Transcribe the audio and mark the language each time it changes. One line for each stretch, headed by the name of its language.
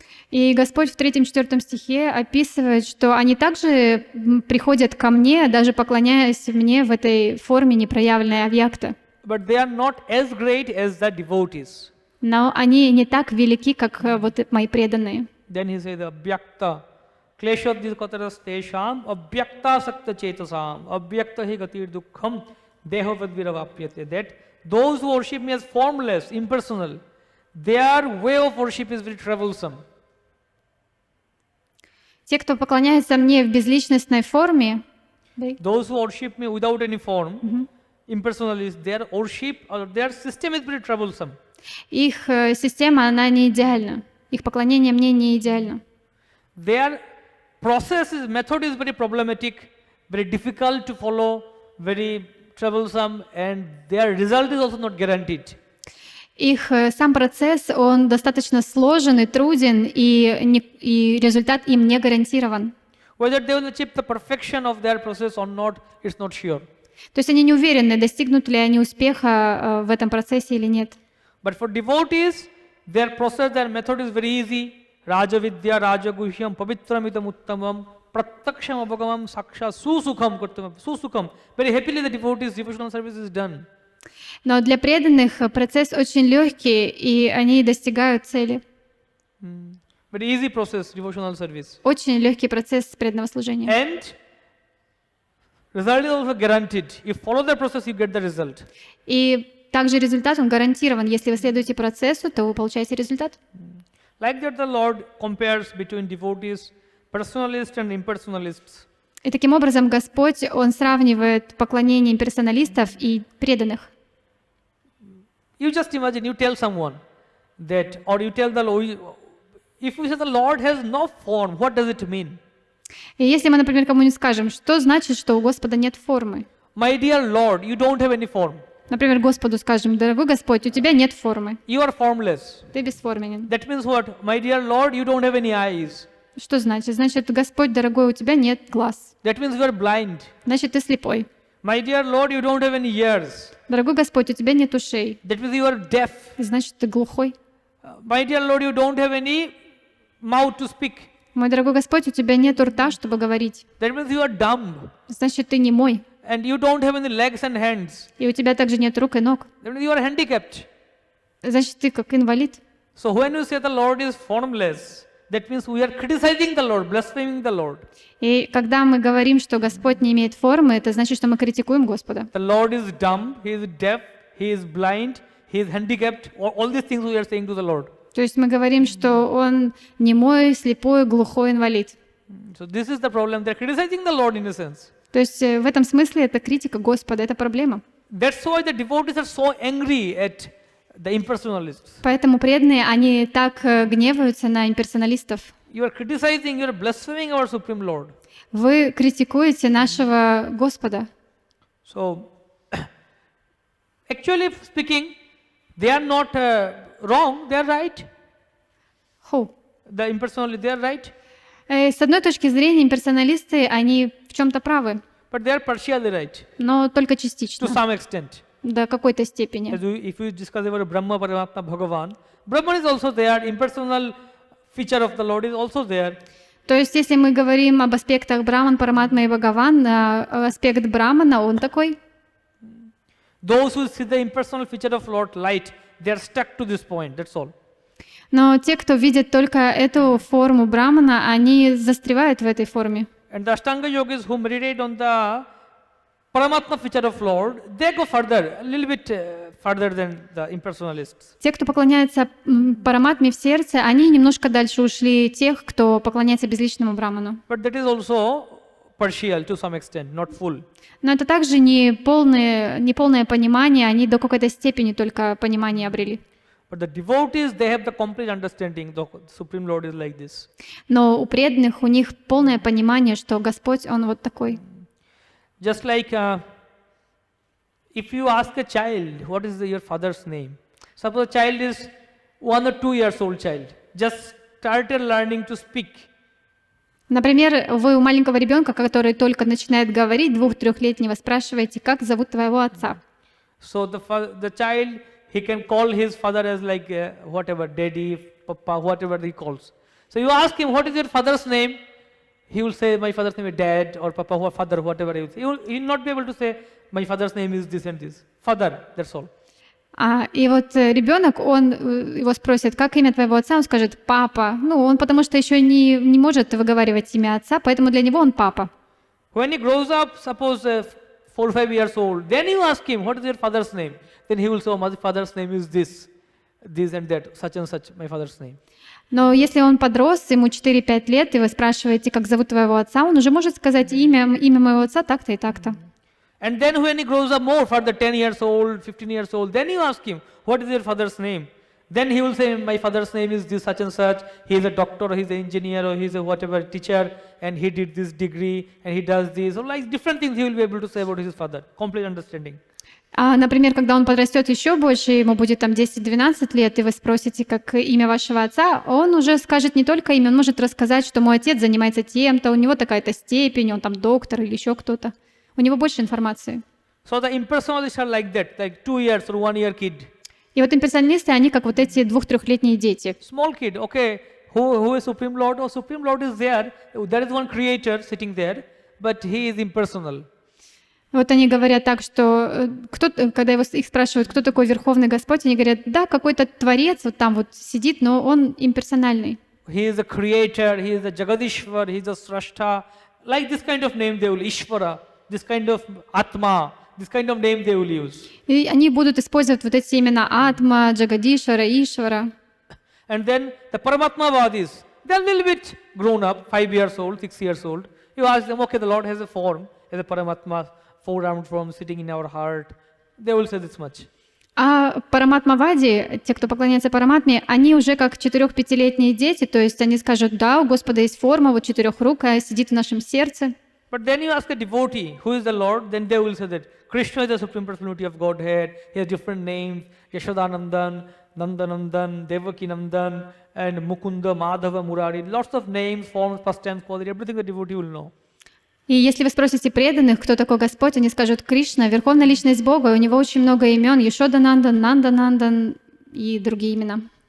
Russian: И Господь в 3-4 стихе описывает, что они также приходят ко мне, даже поклоняясь мне в этой форме непроявленной авьякта.
English: But they are not as great as the devotees.
Russian: Но они не так велики, как вот мои преданные.
English: Then he says the
Sanskrit: Avyakta, Kleshadhikataras Tesham, Avyakta Sakta Chetasam, Avyakta Hi Gatir Dukkham, Dehavadviravapyate.
English: That those who worship me as formless, impersonal, their way of worship is very troublesome.
Russian: Те, кто поклоняется мне в безличностной форме,
English: those who worship me without any form, impersonalists, their worship or their system is very troublesome.
Russian: Их система, она не идеальна. Их поклонение мне не идеально.
English: Their method is very problematic, very difficult to follow, very troublesome, and their result is also not guaranteed.
Russian: Их сам процесс, он достаточно сложен и труден, и результат им не гарантирован.
English: Whether they will achieve the perfection of their process or not, it's not sure.
Russian: То есть они не уверены, достигнут ли они успеха в этом процессе или нет.
English: But for devotees, their process, their method is very easy.
Sanskrit: Raja Vidya, Raja Guhyam, Pavitramidam Uttamam, Prataksham Abhagamam, Saksha, Susukham.
English: Very happily the devotees' devotional service is done.
Russian: Но для преданных процесс очень легкий, и они достигают цели.
English: Very easy process, devotional service.
Russian: Очень легкий процесс преданного служения.
English: And result is also guaranteed. If you follow the process, you get the result.
Russian: И также результат, он гарантирован. Если вы следуете процессу, то вы получаете результат.
English: Like that the Lord compares between devotees, personalists and impersonalists.
Russian: И таким образом Господь, Он сравнивает поклонение имперсоналистов и преданных.
English: You just imagine, you tell someone that, or you tell the Lord, if we say the Lord has no form, what does it mean?
Russian: И если мы, например, кому-нибудь скажем, что значит, что у Господа нет формы?
English: My dear Lord, you don't have any form.
Russian: Например, Господу скажем, дорогой Господь, у тебя нет формы.
English: You are formless.
Russian: Ты бесформенен.
English: That means what? My dear Lord, you don't have any eyes.
Russian: Что значит? Значит, Господь, дорогой, у тебя нет глаз.
English: That means you are blind.
Russian: Значит, ты слепой.
English: My dear Lord, you don't have any ears.
Russian: Дорогой Господь, у тебя нет ушей.
English: That means you are deaf.
Russian: Значит, ты глухой.
English: My dear Lord, you don't have any mouth to speak.
Russian: Мой дорогой Господь, у тебя нет рта, чтобы говорить.
English: That means you are dumb.
Russian: Значит, ты немой.
English: And you don't have any legs and hands.
Russian: И у тебя также нет рук и ног.
English: That means you are handicapped.
Russian: Значит, ты как инвалид.
English: So when you say the Lord is formless, that means we are criticizing the Lord, blaspheming the Lord.
Russian: И когда мы говорим, что Господь не имеет формы, это значит, что мы критикуем Господа.
English: The Lord is dumb, He is deaf, He is blind, He is handicapped. All these things we are saying to the Lord.
Russian: То есть мы говорим, что Он немой, слепой, глухой, инвалид.
English: So this is the problem. They are criticizing the Lord in a sense.
Russian: То есть в этом смысле это критика Господа, это проблема.
English: That's why the devotees are so angry at the impersonalists.
Russian: Поэтому преданные, они так гневаются на имперсоналистов.
English: You are criticizing, you are blaspheming our Supreme Lord.
Russian: Вы критикуете нашего Господа.
English: So, actually speaking, they are not wrong, they are right. Who? The impersonalists, they are right,
Russian: С одной точки зрения, имперсоналисты, они в чем-то правы,
English: but they are partially right
Russian: но только
English: to
Russian: частично,
English: some extent.
Russian: до какой-то степени.
English: If you discuss about Brahma, Paramatma, Bhagavan, Brahman is also there, impersonal feature of the Lord is also there.
Russian: То есть, если мы говорим об аспектах Браман, Параматма и Бхагаван, аспект Брамана, он такой.
English: Those who see the impersonal feature of Lord light, they are stuck to this point, that's all.
Russian: Но те, кто видит только эту форму Брамана, они застревают в этой форме.
English: And the Ashtanga yogis who meditate on the Paramatma feature of Lord, they go further, a little bit further than the impersonalists.
Russian: Те, кто поклоняется Параматме в сердце, они немножко дальше ушли тех, кто поклоняется безличному Браману.
English: But that is also partial to some extent, not full.
Russian: Но это также не полное понимание, они до какой-то степени только понимание обрели.
English: But the devotees, they have the complete understanding. The Supreme Lord is like this.
Russian: Но у преданных, у них полное понимание, что Господь, Он вот такой.
English: Just like if you ask a child, what is your father's name? Suppose a child is 1 or 2 years old child, just started learning to speak.
Russian: Например, вы у маленького ребенка, который только начинает говорить, 2-3-летнего, спрашиваете, как зовут твоего отца?
English: So the child, he can call his father as like whatever, daddy, papa, whatever he calls. So you ask him, what is your father's name? He will say, my father's name is dad or papa or father, whatever he will say. He will not be able to say, my father's name is this and this. Father, that's all.
Russian: И вот ребенок, он его спросит, как имя твоего отца, он скажет папа. Ну, он потому что еще не может выговаривать имя отца, поэтому для него он папа.
English: When he grows up, suppose 4 or 5 years old, then you ask him, what is your father's name? Then he will say, oh, my father's name is this and that, such and such, my father's name.
Russian: Но если он подрос, ему 4-5 лет, и вы спрашиваете, как зовут твоего отца, он уже может сказать имя моего отца так-то и так-то.
English: And then when he grows up more, further 10 years old, 15 years old, then you ask him, what is your father's name? Then he will say, my father's name is this such and such, he is a doctor, or he is an engineer, or he is a whatever teacher, and he did this degree, and he does this, or like different things he will be able to say about his father, complete understanding.
Russian: Например, когда он подрастет еще больше, ему будет там 10-12 лет, и вы спросите, как имя вашего отца, он уже скажет не только имя, он может рассказать, что мой отец занимается тем-то, у него такая-то степень, он там доктор или еще кто-то. У него больше информации.
English: So the impersonalists are like that, like 2 years or 1 year kid.
Russian: И вот имперсоналисты, они как вот эти 2-3-летние дети.
English: Small kid, okay, who is Supreme Lord? Oh, Supreme Lord is there. There is one creator sitting there, but he is impersonal.
Russian: Вот они говорят так, что когда их спрашивают, кто такой Верховный Господь, они говорят, да, какой-то Творец вот там вот сидит, но он имперсональный.
English: He is a creator, he is a Jagadishwar, he is a Srashta. Like this kind of name they will, Ishvara, this kind of Atma, this kind of name they will use.
Russian: И они будут использовать вот эти имена Атма, Джагадишвара, Ишвара.
English: And then the Paramatmavadis, they are a little bit grown up, 5 years old, 6 years old. You ask them, okay, the Lord has a form, as a Paramatma, 4-round form sitting in our heart. They will say this much.
Russian: А Параматмавади, те, кто поклоняется Параматме, они уже как 4-5-летние дети, то есть они скажут, да, у Господа есть форма, вот четырехрукая, сидит в нашем сердце.
English: But then you ask a devotee, who is the Lord, then they will say that Krishna is the Supreme Personality of Godhead, he has different names, Yashodanandan, Nandanandan, Devakinandan, and Mukunda, Madhava, Murari, lots of names, forms, past tense, quality, everything the devotee will know.
Russian: И если вы спросите преданных, кто такой Господь, они скажут Кришна, Верховная Личность Бога, у него очень много имен, Йошоданандан, Нанданандан и другие имена.